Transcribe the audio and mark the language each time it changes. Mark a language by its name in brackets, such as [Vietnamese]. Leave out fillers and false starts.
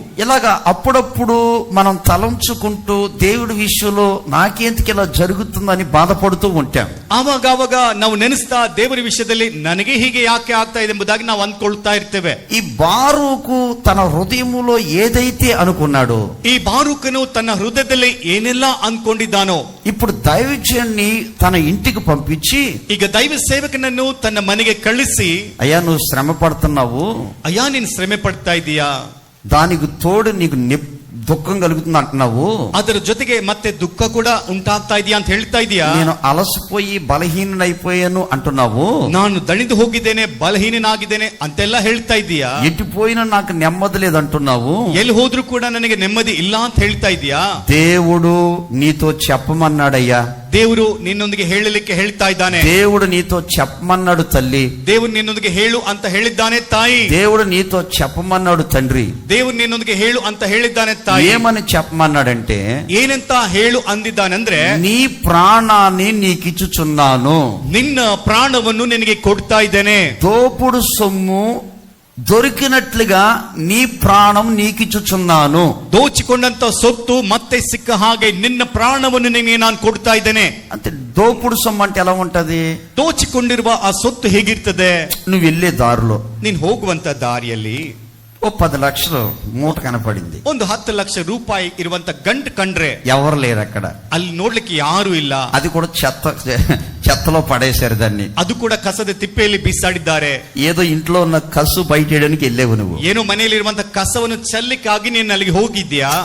[Telugu] ఇలాగా అప్పుడప్పుడు మనం తలంచుకుంటూ దేవుడి విషయంలో నాకేందుకు ఇలా జరుగుతుందని బాధపడుతూ ఉంటాం. [Kannada] ಆವಾಗ ನಾವು ನೆನೆಸ್ತಾ ದೇವರ ವಿಷಯದಲ್ಲಿ ನನಗೆ ಹೀಗೆ ಯಾಕೆ ಆಗ್ತಾ ಇದೆ ಎಂಬುದಾಗಿ ನಾವು ಅಂದ್ಕೊಳ್ತಾ ಇರ್ತೇವೆ. [Telugu] ఈ బారూకు తన హృదయములో ఏదైతే అనుకున్నాడో, [Kannada] ಈ ಬಾರೂಕನು ತನ್ನ ಹೃದಯದಲ್ಲಿ ಏನೆಲ್ಲ ಅಂದ್ಕೊಂಡಿದ್ದಾನೋ, [Telugu] ఇప్పుడు దైవజనుని తన ఇంటికి పంపించి, [Kannada] ಈಗ ದೈವ ಸೇವಕನನ್ನು ತನ್ನ ಮನೆಗೆ ಕಳಿಸಿ, [Telugu] అయ్యా నువ్వు శ్రమ పడుతున్నావు, [Kannada] ಅಯ್ಯ ನೀನು ಶ್ರಮೆ ಪಡ್ತಾ ಇದೀಯಾ, [Telugu] దానికి తోడు నీకు దుఃఖం కలుగుతుంది అంటున్నావు, [Kannada] ಅದರ ಜೊತೆಗೆ ಮತ್ತೆ ದುಃಖ ಕೂಡ ಉಂಟಾಗ್ತಾ ಇದೆಯಾ ಅಂತ ಹೇಳ್ತಾ ಇದೀಯಾ, [Telugu] నేను అలసిపోయి బలహీనైపోయాను అంటున్నావు, [Kannada] ನಾನು ದಣಿದು ಹೋಗಿದ್ದೇನೆ, ಬಲಹೀನನಾಗಿದ್ದೇನೆ ಅಂತೆಲ್ಲ ಹೇಳ್ತಾ ಇದೀಯಾ, [Telugu] ఎటుపోయినా నాకు నెమ్మది లేదంటున్నావు, [Kannada] ಎಲ್ಲಿ ಹೋದ್ರೂ ಕೂಡ ನನಗೆ ನೆಮ್ಮದಿ ಇಲ್ಲ ಅಂತ ಹೇಳ್ತಾ ಇದೀಯಾ. [Telugu] దేవుడు నీతో చెప్పమన్నాడయ్యా, [Kannada] ದೇವರು ನಿನ್ನೊಂದಿಗೆ ಹೇಳಲಿಕ್ಕೆ ಹೇಳ್ತಾ ಇದ್ದಾನೆ, [Telugu] దేవుడు నీతో చెప్పమన్నాడు తల్లి, [Kannada] ದೇವರು ನಿನ್ನೊಂದಿಗೆ ಹೇಳು ಅಂತ ಹೇಳಿದ್ದಾನೆ ತಾಯಿ, [Telugu] దేవుడు నీతో చెప్పమన్నాడు తండ్రి, [Kannada] ದೇವರು ನಿನ್ನೊಂದಿಗೆ ಹೇಳು ಅಂತ ಹೇಳಿದ್ದಾನೆ ತಾಯಿ. ಕೊಡ್ತಾಯಿ. [Telugu] ఏమని చెప్పమన్నాడంటే, [Kannada] ಏನಂತ ಹೇಳು ಅಂದಿದ್ದಾನಂದ್ರೆ, [Telugu] నీ ప్రాణాన్ని నీకిచ్చుచున్నాను, [Kannada] ನಿನ್ನ ಪ್ರಾಣವನ್ನು ನಿನಗೆ ಕೊಡ್ತಾ ಇದ್ದೇನೆ. [Telugu] దోపుడు సొమ్ము దొరికినట్లుగా నీ ప్రాణం నీకిచ్చుచున్నాను. [Kannada] ದೋಚಿಕೊಂಡಂತ ಸೊತ್ತು ಮತ್ತೆ ಸಿಕ್ಕ ಹಾಗೆ ನಿನ್ನ ಪ್ರಾಣವನ್ನು ನಿನಗೆ ನಾನು ಕೊಡ್ತಾ ಇದ್ದೇನೆ. [Telugu] అంటే దోపుడు సొమ్ము అంటే ఎలా ఉంటది? [Kannada] ದೋಚಿಕೊಂಡಿರುವ ಆ ಸೊತ್ತು ಹೇಗಿರ್ತದೆ? [Telugu] నువ్వు వెళ్ళే దారిలో [Kannada] ನೀನ್ ಹೋಗುವಂತ ದಾರಿಯಲ್ಲಿ [Telugu] ఓ 10 లక్షలు మూట కనపడింది. [Kannada] ಒಂದು 10 ಲಕ್ಷ ರೂಪಾಯಿ ಇರುವಂತ ಗಂಟು ಕಂಡ್ರೆ [Telugu] ఎవరు లేరు అక్కడ. [Kannada] ಅಲ್ಲಿ ನೋಡ್ಲಿಕ್ಕೆ ಯಾರು ಇಲ್ಲ. [Telugu] అది కూడా చెత్తలో పడేశారు దాన్ని. [Kannada] ಅದು ಕೂಡ ಕಸದ ತಿಪ್ಪೆಯಲ್ಲಿ ಬಿಸಾಡಿದ್ದಾರೆ. [Telugu] ఏదో ఇంట్లో ఉన్న కసు బయట వేయడానికి వెళ్ళేవు నువ్వు. [Kannada] ಏನೋ ಮನೆಯಲ್ಲಿರುವಂತ ಕಸವನ್ನು ಚೆಲ್ಲಿಕ್ಕಾಗಿ ನೀನು ಅಲ್ಲಿಗೆ ಹೋಗಿದ್ಯಾ.